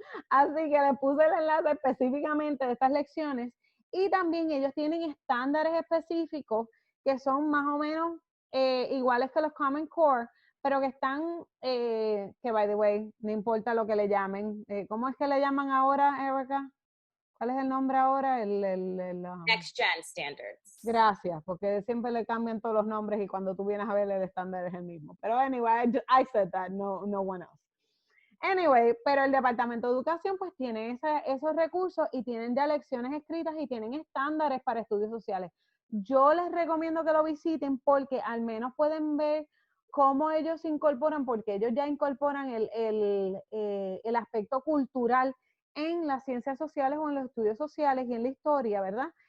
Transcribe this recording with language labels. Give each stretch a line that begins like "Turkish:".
Spanish: Así que le puse el enlace específicamente de estas lecciones y también ellos tienen estándares específicos que son más o menos iguales que los Common Core, pero que están, que
English: by the way,
Spanish: no importa lo que le llamen. ¿Cómo es que le llaman ahora, Erica? ¿Cuál es el nombre ahora?
English: Next Gen Standards.
Spanish: Gracias, porque siempre le cambian todos los nombres y cuando tú vienes a ver el estándar es el mismo.
English: Pero anyway, I said that, no one else.
Spanish: Anyway, pero el Departamento de Educación pues tiene esos recursos y tienen ya lecciones escritas y tienen estándares para estudios sociales. Yo les recomiendo que lo visiten porque al menos pueden ver cómo ellos incorporan, porque ellos ya incorporan el aspecto cultural en las ciencias sociales o en los estudios sociales y en la historia, ¿verdad?